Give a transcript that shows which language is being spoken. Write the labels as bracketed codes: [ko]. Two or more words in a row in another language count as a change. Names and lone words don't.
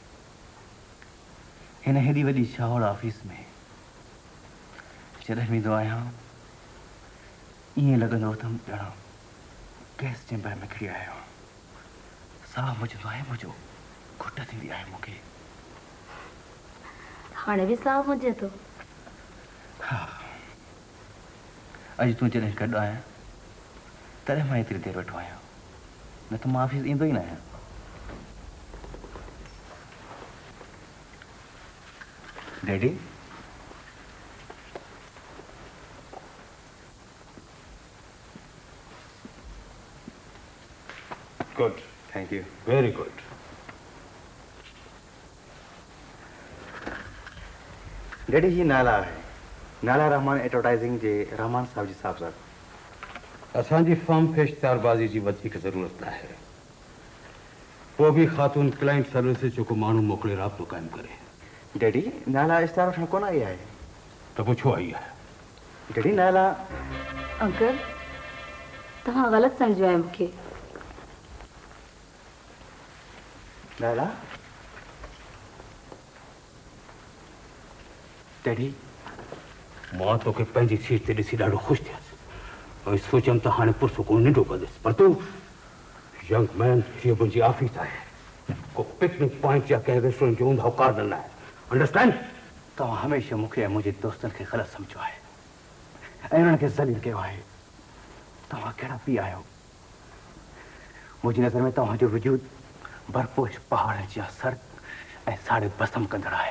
[sd] हिन हेॾी वॾी शाहौर ऑफिस में जॾहिं वेंदो आहियां ईअं लॻंदो त ॼणा गैस चैम्बर में खड़ी आहियां साह मुझंदो आहे मुंहिंजो घुट थींदी आहे मूंखे हाणे बि साह मुझे थो हा अॼु तूं जॾहिं गॾु आहियां तॾहिं मां एतिरी देरि वेठो आहियां न त मां ऑफिस ईंदो ई न आहियां डैडी [en] गुड thank you. very good. [sd] डैडी ही नाला है, नाला रहमान एडवर्टाइजिंग जे रहमान साहब जी साहब सर। असांजी फर्म खे इश्तिहारबाज़ी जी वधीक ज़रूरत न आहे। वो भी खातून [en] client services [sd] जो को माण्हू मोकिले राब्तो क़ाइमु करे। डैडी नाला इश्तिहार वठण कोन आई आहे। त पुछो आई आहे। डैडी नाला अंकल तव्हां ग़लति सम्झो आहे मूंखे। नाला डैडी मां तोखे पंहिंजी सीट ते ॾिसी ॾाढो ख़ुशि थियसि ऐं सोचियमि त हाणे पुरसुकून निंढो कंदुसि, पर तूं [en] young man [sd] हीअ मुंहिंजी ऑफिस आहे, को [en] picnic point [sd] या कंहिं रेस्टोरेंट जो ऊंधा औकात न आहे। [en] अंडरस्टैंड? [sd] तव्हां हमेशह मूंखे ऐं मुंहिंजे दोस्तनि खे ग़लति सम्झो आहे ऐं उन्हनि खे ज़लील कयो आहे। तव्हां कहिड़ा पीउ आहियो? मुंहिंजी नज़र में तव्हांजो वजूद बर्फ़पोश पहाड़नि जा सर ऐं साड़े बसम कंदड़ आहे।